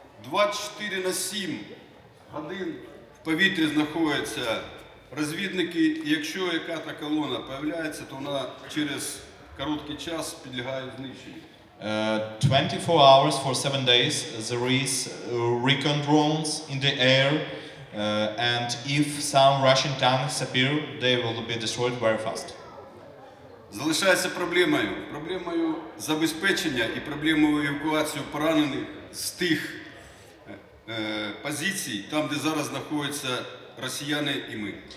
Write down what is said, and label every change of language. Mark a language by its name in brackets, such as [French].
[Ukrainian] 24/7 годин в повітрі знаходяться розвідники, і якщо яка-то колона з'являється, то вона через короткий час підлягає знищенню. [English] 24 hours for 7 days, there is recon drones in the air, and if some Russian tanks appear, they will be destroyed very fast. [Ukrainian] Залишається проблемою забезпечення і проблемою евакуації поранених з тих позицій, там, де зараз знаходяться росіяни і ми.